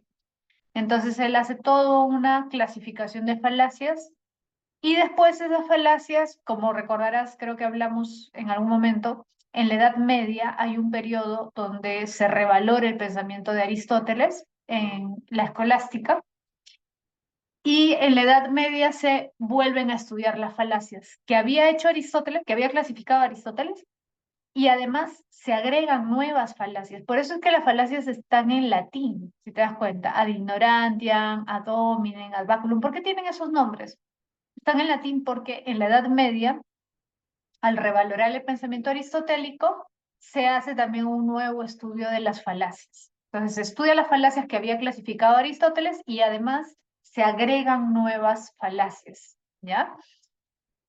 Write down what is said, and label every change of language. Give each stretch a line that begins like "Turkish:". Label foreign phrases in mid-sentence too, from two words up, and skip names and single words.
Spanish: Entonces él hace toda una clasificación de falacias y después esas falacias, como recordarás, creo que hablamos en algún momento, en la Edad Media hay un periodo donde se revalora el pensamiento de Aristóteles en la escolástica y en la Edad Media se vuelven a estudiar las falacias que había hecho Aristóteles, que había clasificado Aristóteles, y además se agregan nuevas falacias. Por eso es que las falacias están en latín, si te das cuenta,
Latin: ad ignorantiam, ad hominem, ad baculum.
Spanish: ¿Por qué tienen esos nombres? Están en latín porque en la Edad Media, al revalorar el pensamiento aristotélico, se hace también un nuevo estudio de las falacias. Entonces, se estudia las falacias que había clasificado Aristóteles y además se agregan nuevas falacias, ¿ya?